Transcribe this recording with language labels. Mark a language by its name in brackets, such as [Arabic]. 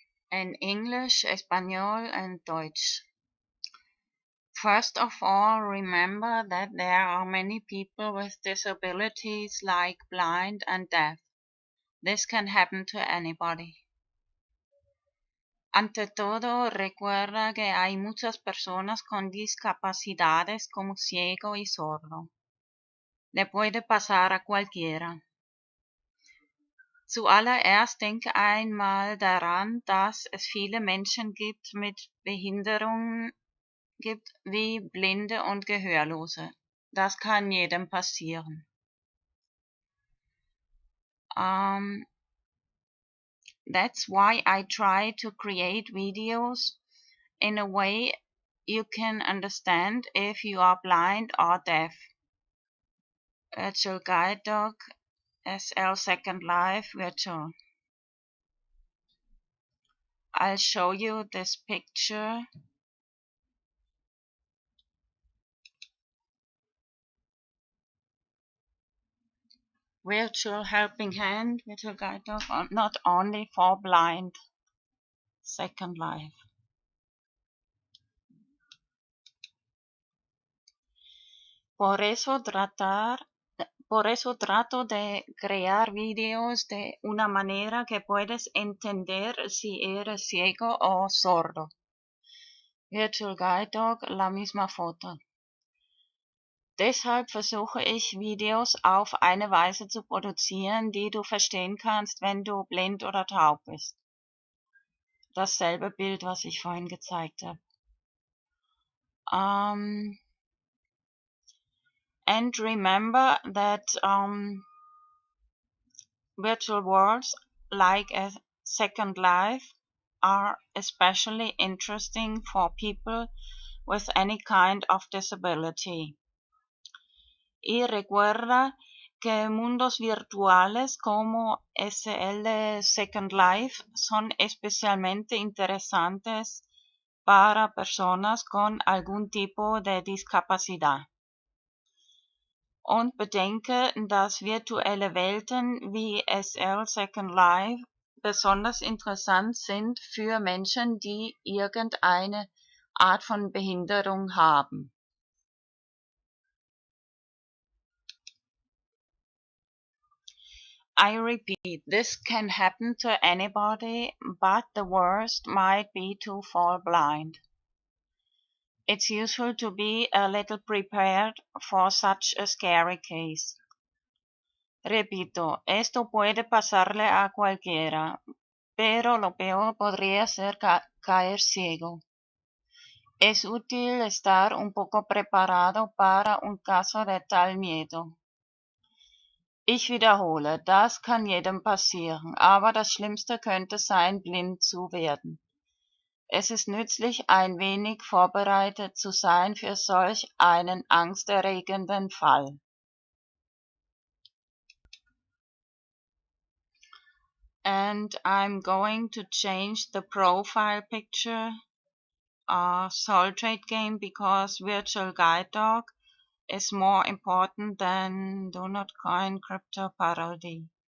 [English] In English, Espanol, and Deutsch. First of all, remember that there are many people with disabilities like blind and deaf. This can happen to anybody. [Spanish] Ante todo, recuerda que hay muchas personas con discapacidades como ciego y sordo. Le puede pasar a cualquiera. [German] Zuallererst denke einmal daran, dass es viele Menschen gibt mit Behinderungen gibt wie Blinde und Gehörlose. Das kann jedem passieren. [English] That's why I try to create videos in a way you can understand if you are blind or deaf. Virtual Guide Dog, SL Second Life, Virtual. I'll show you this picture. Virtual Helping Hand, Virtual Guide Dog, not only for blind. Second Life. [Spanish] Por eso trato de crear videos de una manera que puedes entender si eres ciego o sordo. Virtual Guide Dog, la misma foto. [German] Deshalb versuche ich, Videos auf eine Weise zu produzieren, die du verstehen kannst, wenn du blind oder taub bist. Dasselbe Bild, was ich vorhin gezeigt habe. [English] And remember that virtual worlds like a Second Life are especially interesting for people with any kind of disability. [Spanish] Y recuerda que mundos virtuales como SL Second Life son especialmente interesantes para personas con algún tipo de discapacidad. [German] Und bedenke, dass virtuelle Welten wie SL Second Life besonders interessant sind für Menschen, die irgendeine Art von Behinderung haben. [English] I repeat, this can happen to anybody, but the worst might be to fall blind. It's useful to be a little prepared for such a scary case. [Spanish] Repito, esto puede pasarle a cualquiera, pero lo peor podría ser caer ciego. Es útil estar un poco preparado para un caso de tal miedo. [German] Ich wiederhole, das kann jedem passieren, aber das Schlimmste könnte sein, blind zu werden. Es ist nützlich, ein wenig vorbereitet zu sein für solch einen angsterregenden Fall. [English] And I'm going to change the profile picture of SoulTradeGame because Virtual Guide Dog is more important than Do Not Coin Crypto Parody.